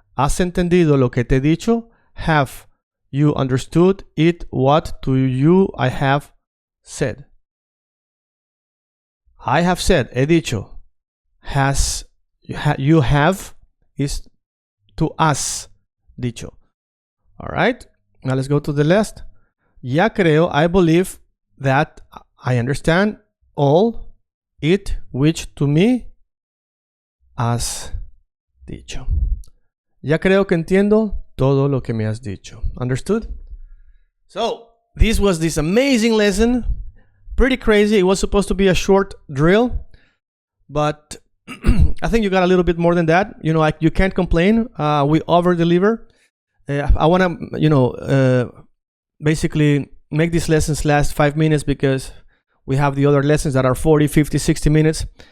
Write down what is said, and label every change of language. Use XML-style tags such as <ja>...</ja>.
<es>Has entendido lo que te he dicho.</es> <en>Have you understood it, what to you I have said. I have said,</en> <es>he dicho.</es> <en>Has, you have is to us, dicho. All right, now let's go to the last.</en> <es>Ya creo,</es> <en>I believe that I understand all it which to me</en> <es>has dicho. Ya creo que entiendo todo lo que me has dicho.</es> <en>Understood? So, this was this amazing lesson. Pretty crazy. It was supposed to be a short drill, but I think you got a little bit more than that. You know, you can't complain. We over-deliver. I want to, basically make these lessons last 5 minutes because we have the other lessons that are 40, 50, 60 minutes.</en>